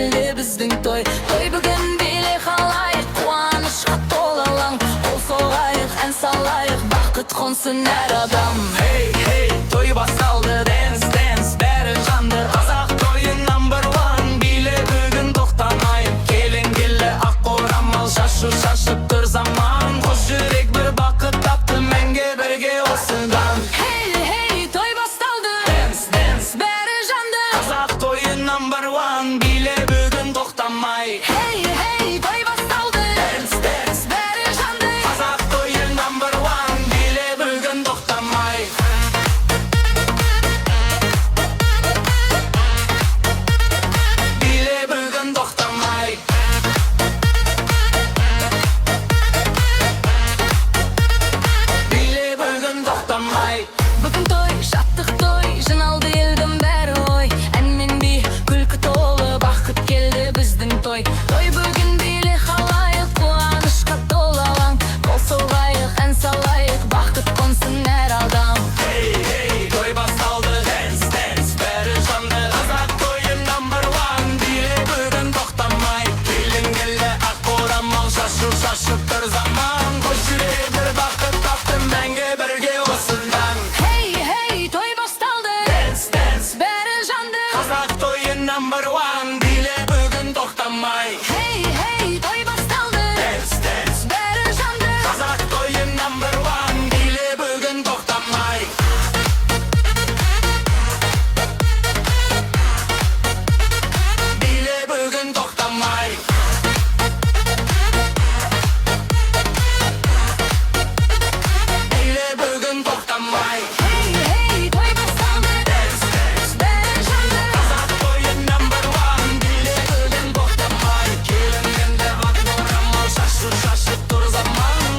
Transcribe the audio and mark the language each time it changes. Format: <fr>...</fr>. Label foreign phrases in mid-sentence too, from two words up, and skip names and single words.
<kk>біздің той бүгін биле қалайық, қуанышқа толы алаң. Қол соғайық, ән салайық, бақыт қонсын әр адам. Hey, той басталды, dance, бәрі жанды. Қазақ тойы</kk> <en>number one,</en> <kk>биле бүгін тоқтамайық. Келін-келі ақ орамал, шашып тұр заман. Қос жүрек бір бақыт тапты, мәңге бірге осыдан. Hey, той басталды, Dance, бәрі жанды. қазақ тойы</kk> <en>number one,</en> <kk>биле бүгін тоқтамайық. Hey, той басталды, Dance, бәрі жанды. қазақ тойы</kk> <en>number one,</en> <kk>биле бүгін тоқтамайық. Биле бүгін тоқтамайық. Биле бүгін тоқтамайық. Бүгін той, шаттық той, жиналды елдің бәрі ой. Ән мен би, күлкі толы, бақыт келді біздің той бүгін биле қалайық, қуанышқа толы алаң. Қол соғайық, ән салайық, бақыт қонсын әр адам. Hey, той басталды, dance, бәрі жанды. Қазақ тойы</kk> <en>number one,</en> <kk>биле бүгін тоқтамайық. Келін-келі ақ орамал, шашып тұр заман. Қос жүрек бір бақыт тапты, мәңгі бірге осыдан. Hey, той басталды, Dance, бәрі жанды. қазақ тойы</kk> <en>number one,</en> <kk>биле бүгін тоқтамайық. Hey, той басталды, Dance, бәрі жанды. қазақ тойы</kk> <en>number one,</en> <kk>биле бүгін тоқтамайық. Биле бүгін тоқтамайық. Биле бүгін тоқтамайық. Hey, той басталды, бәрі жанды. Қазақ тойы</kk> <en>number one,</en> <kk>биле бүгін тоқтамайық. Келін-келі ақ орамал, шашып тұр заман.</kk>